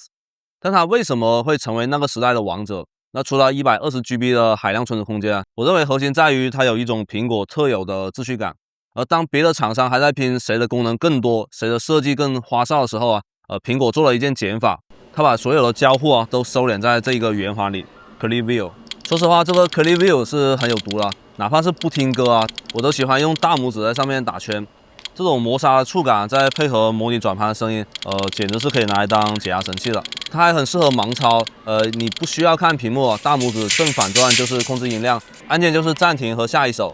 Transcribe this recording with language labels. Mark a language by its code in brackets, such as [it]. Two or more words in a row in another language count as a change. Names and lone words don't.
[zh] 但它為什麼會成為那個時代的王者？那除了120GB 的海量存儲空間，我認為核心在於它有一種蘋果特有的秩序感。而當別的廠商還在拼誰的功能更多，誰的設計更花哨的時候啊，蘋果做了一件減法，它把所有的交互啊都收斂在這個圓環裡 ，Clip View。說實話，這個 Clip View 是很有毒的，哪怕是不聽歌啊，我都喜歡用大拇指在上面打圈。這種磨砂的觸感，再配合模擬轉盤的聲音，簡直是可以拿來當解壓神器了。它還很適合盲操，你不需要看屏幕，大拇指正反轉就是控制音量，按键就是暫停和下一首。